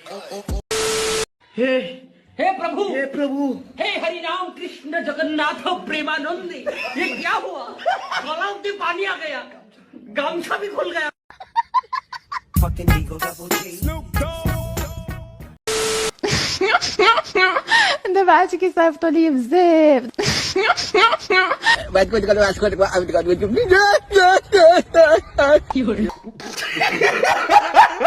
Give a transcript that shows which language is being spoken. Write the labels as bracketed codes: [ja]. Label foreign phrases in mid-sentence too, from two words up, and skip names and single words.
[hi] हे प्रभु, हे हरि राम कृष्ण जगन्नाथ प्रेमानंद, ये क्या हुआ? गलाव में पानी आ गया, गामछा भी खुल गया. [ar] دابا كيصيفطوا لي بزاف. [pt] Vai te contar as coisas.